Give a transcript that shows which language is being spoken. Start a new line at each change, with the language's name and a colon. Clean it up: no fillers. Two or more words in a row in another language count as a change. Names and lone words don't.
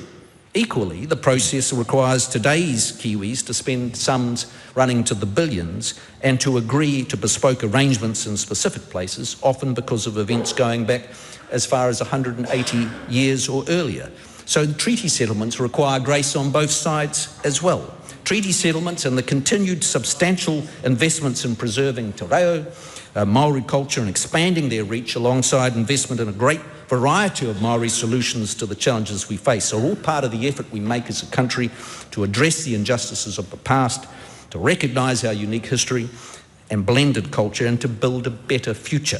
English: Equally, the process requires today's Kiwis to spend sums running to the billions and to agree to bespoke arrangements in specific places, often because of events going back as far as 180 years or earlier. So the treaty settlements require grace on both sides as well. Treaty settlements and the continued substantial investments in preserving
Māori: te reo,
English: Māori culture and expanding their reach alongside investment in a great variety of Māori solutions to the challenges we face are all part of the effort we make as a country to address the injustices of the past, to recognise our unique history and blended culture and to build a better future.